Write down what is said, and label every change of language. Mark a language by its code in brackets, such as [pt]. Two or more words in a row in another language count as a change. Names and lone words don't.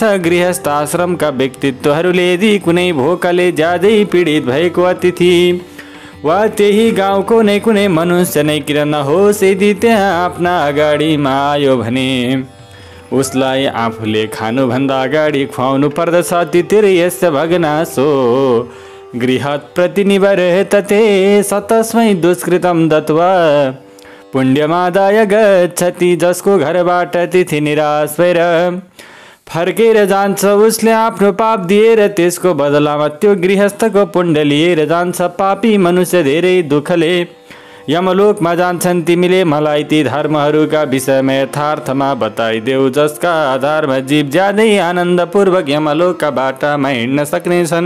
[ne] गृहस्थ आश्रमका व्यक्तित्वहरूले यदि कुनै भोकले ज्यादै पीडित भएको अतिथि वा त्यही गाउँको नै कुनै मनुष्य नै किन नहोस्, यदि त्यहाँ आफ्ना अगाडिमा आयो भने उसलाई आफूले खानुभन्दा अगाडि खुवाउनु पर्दछ। [sa] तितिर यस्य भग्नासो गृहत् प्रतिनिवर्तते सतस्मै दुष्कृतं दत्वा पुण्यमादाय गच्छति। [ne] जसको घरबाट तिथि निराश भएर फर्केर जान्छ उसले आफ्नो पाप दिएर त्यसको बदलामा त्यो गृहस्थको पुण्य लिएर जान्छ। पापी मनुष्य धेरै दुःखले यमलोकमा जान्छन्। तिमीले मलाई ती धर्महरूका विषयमा यथार्थमा बताइदेऊ जसका आधारमा जीव ज्यादै आनन्दपूर्वक यमलोकका बाटामा हिँड्न सक्नेछन्।